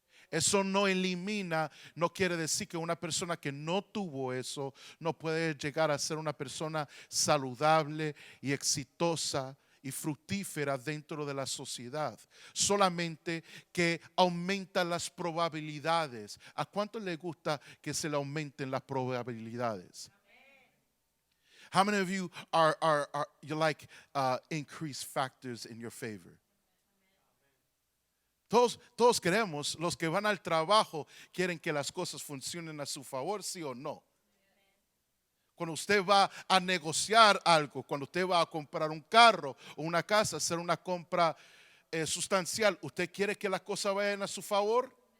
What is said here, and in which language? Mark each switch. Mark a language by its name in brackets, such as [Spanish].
[Spanish] Eso no elimina, no quiere decir que una persona que no tuvo eso no puede llegar a ser una persona saludable y exitosa y fructífera dentro de la sociedad. Solamente que aumenta las probabilidades. ¿A cuánto le gusta que se le aumenten las probabilidades? [English] How many of you are you like increased factors in your favor? [Spanish] Todos queremos, los que van al trabajo quieren que las cosas funcionen a su favor, sí o no. Cuando usted va a negociar algo, cuando usted va a comprar un carro o una casa, hacer una compra sustancial, ¿usted quiere que las cosas vayan a su favor?